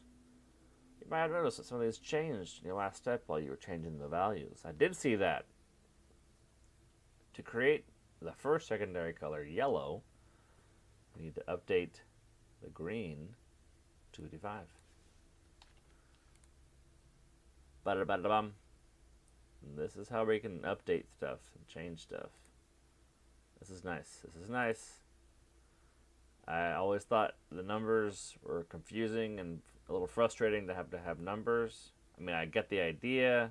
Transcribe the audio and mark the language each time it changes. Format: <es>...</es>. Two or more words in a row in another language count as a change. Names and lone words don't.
<en>You might have noticed that some of these changed in your last step while you were changing the values. I did see that. To create the first secondary color, yellow, we need to update the green to 255. Ba-da-ba-da-bum. This is how we can update stuff and change stuff. This is nice. This is nice. I always thought the numbers were confusing and a little frustrating to have numbers. I mean, I get the idea.</en>